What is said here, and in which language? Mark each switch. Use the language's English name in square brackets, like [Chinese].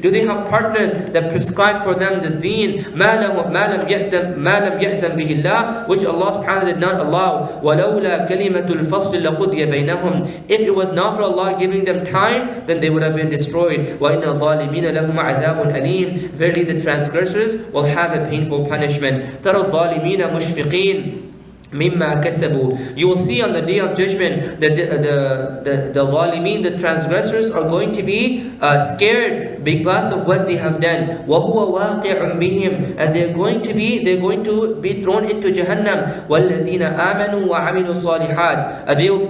[English] Do they have partners that prescribe for them this deen? [Arabic] مَا لَمْ يَأْذَنْ بِهِ اللَّهُ, [English] which Allah subhanahu wa ta'ala did not allow. [Arabic] وَلَوْلَا كَلِمَةُ الْفَصْلِ لَقُضِيَ بَيْنَهُمْ. [English] If it was not for Allah giving them time, then they would have been destroyed. [Arabic] وَإِنَّ الظَّالِمِينَ لَهُمْ عَذَابٌ أَلِيمٌ. [English] Verily the transgressors will have a painful punishment. [Arabic] تَرَى الظَّالِمِينَ مُشْفِقِينَ مِمَّا كَسَبُوا. [English] You will see on the day of judgment that the zalimin, the transgressors, are going to be scared because of what they have done. [Arabic] وَهُوَ وَاقِعٌ بِهِمْ. [English] And they're going to be thrown into Jahannam. [Arabic] وَالَّذِينَ آمَنُوا وَعَمِلُوا الصَّالِحَاتِ.